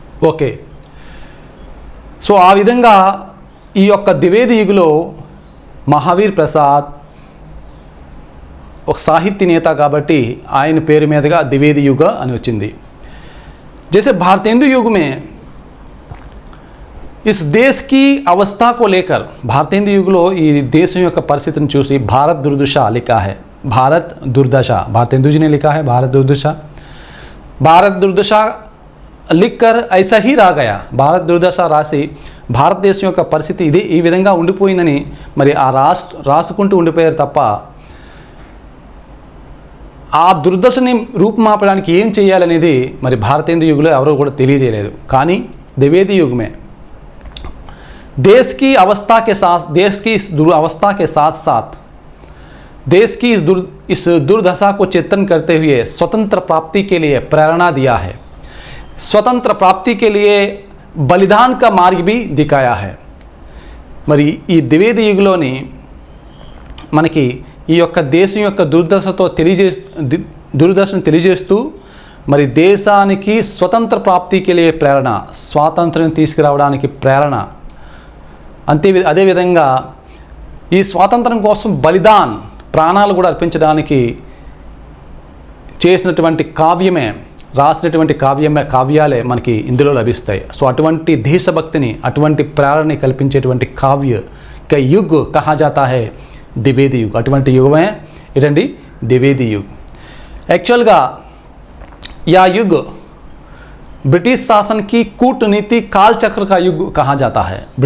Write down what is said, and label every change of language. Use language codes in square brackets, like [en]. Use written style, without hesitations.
[te] Okay, so ఆ విధంగా ఈ యొక్క ద్వివేది యుగలో మహావీర్ ప్రసాద్ ఒక సాహిత్య నేత కాబట్టి ఆయన పేరు మీదుగా ద్వివేది యుగ అని వచ్చింది. [hi] जैसे भारतेंदु युग में इस देश की अवस्था को लेकर, भारतेंदु युगలో [te] ఈ దేశం యొక్క పరిస్థితిని చూసి [hi] भारत दुर्दशा लिखा है. भारत दुर्दशा, भारतेंदु जी ने लिखा है भारत दुर्दशा. भारत दुर्दशा लिखकर ऐसा ही रह गया. [te] भारत दुर्दशा రాసి భారతదేశం యొక్క పరిస్థితి ఇది ఈ విధంగా ఉండిపోయిందని మరి ఆ రాసుకుంటూ ఉండిపోయారు తప్ప ఆ దుర్దశని రూపుమాపడానికి ఏం చేయాలనేది మరి భారతేందు యుగంలో ఎవరో కూడా తెలియజేయలేదు. [hi] కానీ द्विवेदी युग में देश की अवस्था के साथ, देश की इस दुरावस्था के साथ साथ देश की इस दुर्दशा को चिंतन करते हुए स्वतंत्र प्राप्ति के लिए प्रेरणा दिया है. स्वतंत्र प्राप्ति के लिए बलिदान का मार्ग भी दिखाया है. [te] మరి ఈ ద్వివేది యుగంలోని మనకి ఈ యొక్క దేశం యొక్క దుర్దశతో దూరదర్శన్ తెలియజేస్తూ మరి దేశానికి స్వతంత్ర ప్రాప్తికి లే ప్రేరణ, స్వాతంత్ర్యం తీసుకురావడానికి ప్రేరణ, అదేవిధంగా ఈ స్వాతంత్రం కోసం బలిదాన్, ప్రాణాలు కూడా అర్పించడానికి చేసినటువంటి కావ్యమే, రాసినటువంటి కావ్యాలే మనకి ఇందులో లభిస్తాయి. సో అటువంటి దేశభక్తిని, అటువంటి ప్రేరణని కల్పించేటువంటి కావ్య యుగ్ [hi] కహా జాతా హై [te] ద్వివేది యుగ్. అటువంటి యుగమే ఏంటండి ద్వివేది యుగ్. [hi] యాక్చువల్గా या युग ब्रिटिश शासन की कूटनीति काल चक्र का युग कहा जाता है.